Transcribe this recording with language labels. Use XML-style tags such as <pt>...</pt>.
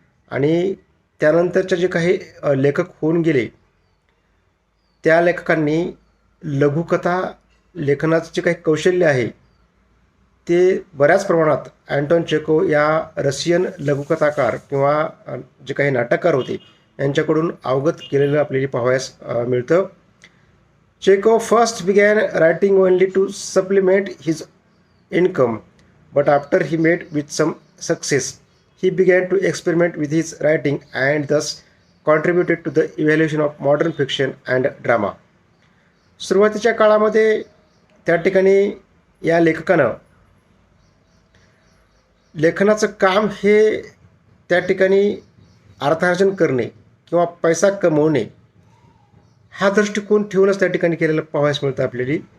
<mr>आणि त्यानंतरचे जे काही लेखक होऊन गेले, त्या लेखकांनी लघुकथा लेखनाचं जे काही कौशल्य आहे ते बऱ्याच प्रमाणात अँटॉन चेखोव या रशियन लघुकथाकार किंवा जे काही नाटककार होते यांच्याकडून अवगत केलेलं आपल्याला पाहावयास मिळतं.</mr> <en>Chekhov first began writing only to supplement his income, but after he met with some success, he began to experiment with his writing and thus contributed to the evolution of modern fiction and drama.</en> <mr>सुरुवातीच्या काळामध्ये त्या ठिकाणी या लेखकानं लेखनाचं काम हे त्या ठिकाणी अर्थार्जन करणे किंवा पैसा कमवणे हा दृष्टिकोन ठेवूनच त्या ठिकाणी केलेलं पाहायला मिळतं आपल्याला.</mr>